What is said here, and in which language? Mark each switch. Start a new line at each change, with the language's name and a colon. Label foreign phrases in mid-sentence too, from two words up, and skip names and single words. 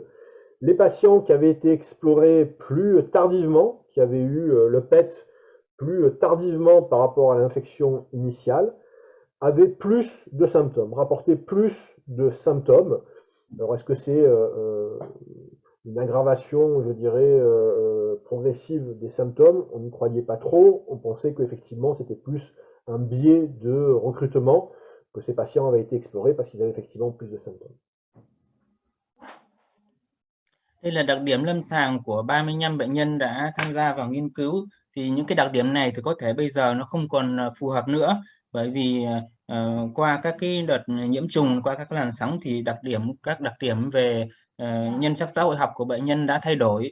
French: Les patients qui avaient été explorés plus tardivement, qui avaient eu le PET plus tardivement par rapport à l'infection initiale, avaient plus de symptômes, rapportaient plus de symptômes. Alors est-ce que c'est une aggravation, je dirais, progressive des symptômes. On n'y croyait pas trop. On pensait qu'effectivement, c'était plus un biais de recrutement, que ces patients avaient été explorés parce qu'ils avaient effectivement plus de symptômes.
Vietnamese: Đây là đặc điểm lâm sàng của 35 bệnh nhân đã tham gia vào nghiên cứu. Thì những cái đặc điểm này thì có thể bây giờ nó không còn phù hợp nữa, bởi vì qua các cái đợt nhiễm trùng, qua các làn sóng thì các đặc điểm về nhân sắc xã hội học của bệnh nhân đã thay đổi.